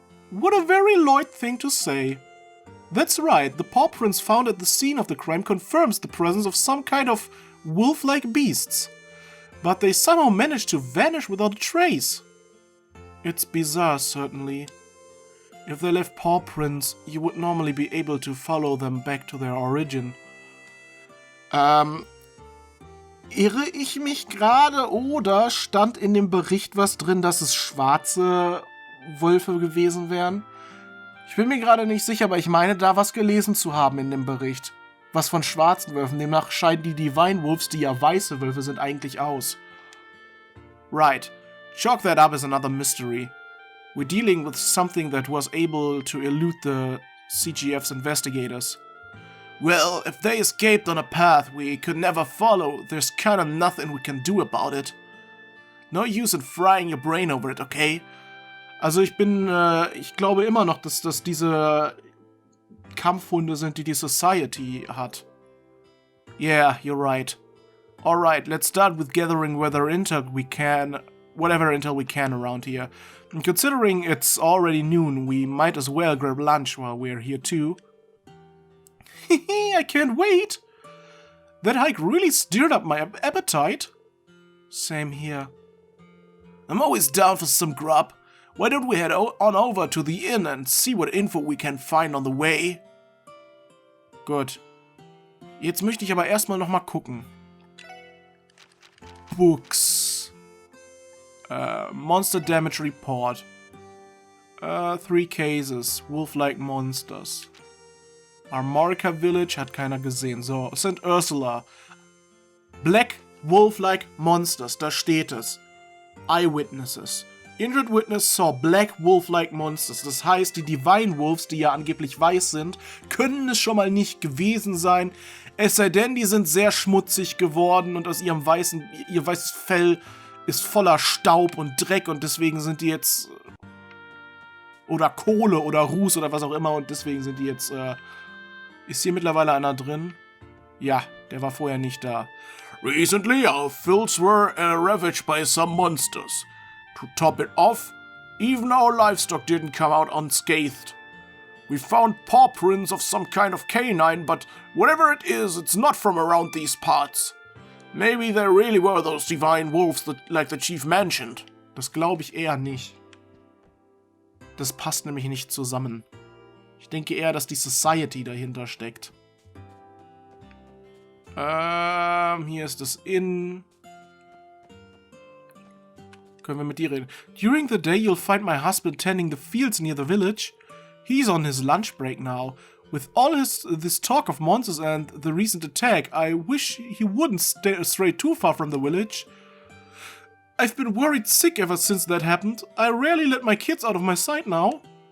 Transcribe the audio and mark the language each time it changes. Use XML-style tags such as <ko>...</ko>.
<en>What a very Lloyd thing to say. That's right, the paw prints found at the scene of the crime confirms the presence of some kind of wolf-like beasts. But they somehow managed to vanish without a trace. It's bizarre, certainly. If they left paw prints, you would normally be able to follow them back to their origin.</en> <de>Irre ich mich gerade oder stand in dem Bericht was drin, dass es schwarze Wölfe gewesen wären? Ich bin mir gerade nicht sicher, aber ich meine, da was gelesen zu haben in dem Bericht. Was von schwarzen Wölfen. Demnach scheiden die Divine Wolves, die ja weiße Wölfe sind, eigentlich aus.</de> <en>Right. Chalk that up as another mystery. We're dealing with something that was able to elude the CGF's investigators. Well, if they escaped on a path we could never follow, there's kinda nothing we can do about it. No use in frying your brain over it, okay?</en> <de>Also ich glaube immer noch, dass das diese Kampfhunde sind, die Society hat.</de> <en>Yeah, you're right. Alright, let's start with gathering whatever intel we can around here. And considering it's already noon, we might as well grab lunch while we're here too. Hehe, I can't wait! That hike really stirred up my appetite. Same here. I'm always down for some grub. Why don't we head on over to the inn and see what info we can find on the way?</en> <de>Gut. Jetzt möchte ich aber erstmal noch mal gucken.</de> <en>Books. Monster Damage Report. 3 cases. Wolf-like Monsters.</en> <de>Armorica Village hat keiner gesehen.</de> <en>So, St. Ursula. Black Wolf-like Monsters.</en> <de>Da steht es.</de> <en>Eyewitnesses. Injured Witness saw Black Wolf-like Monsters.</en> <de>Das heißt, die Divine Wolves, die ja angeblich weiß sind, können es schon mal nicht gewesen sein. Es sei denn, die sind sehr schmutzig geworden und aus ihr weißes Fell ist voller Staub und Dreck und deswegen sind die jetzt oder Kohle oder Ruß oder was auch immer und deswegen sind die jetzt ist hier mittlerweile einer drin? Ja, der war vorher nicht da.</de> <en>Recently our fields were ravaged by some monsters. To top it off, even our livestock didn't come out unscathed. We found paw prints of some kind of canine, but whatever it is, it's not from around these parts. Maybe there really were those divine wolves like the chief mentioned.</en> <de>Das glaube ich eher nicht. Das passt nämlich nicht zusammen. Ich denke eher, dass die Society dahinter steckt. Hier ist das Inn. Können wir mit dir reden?</de> <en>During the day you'll find my husband tending the fields near the village. He's on his lunch break now. With all this talk of monsters and the recent attack, I wish he wouldn't stray too far from the village. I've been worried sick ever since that happened. I rarely let my kids out of my sight now.</en>